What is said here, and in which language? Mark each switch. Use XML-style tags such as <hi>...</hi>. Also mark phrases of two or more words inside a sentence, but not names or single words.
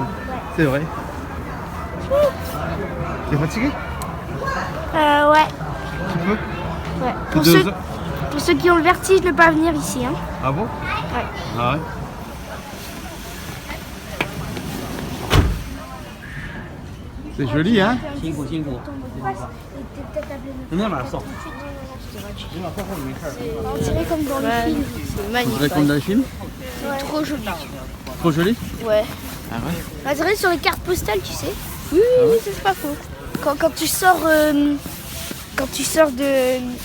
<fr>C'est vrai. T'es fatigué? Ouais. Tu peux? Ouais. C'est 2 heures. Pour ceux qui ont le vertige, ne pas venir ici. Hein. Ah bon? Ouais. Ah ouais. C'est joli, hein?</fr> <zh>辛苦辛苦。那哪送？</zh> <fr>On dirait comme dans le film. C'est On magnifique. dirait comme dans les films. Trop joli. Trop joli? Ouais. Ah ouais? On dirait sur les cartes postales, tu sais. Oui, c'est pas faux. quand tu sors de...</fr>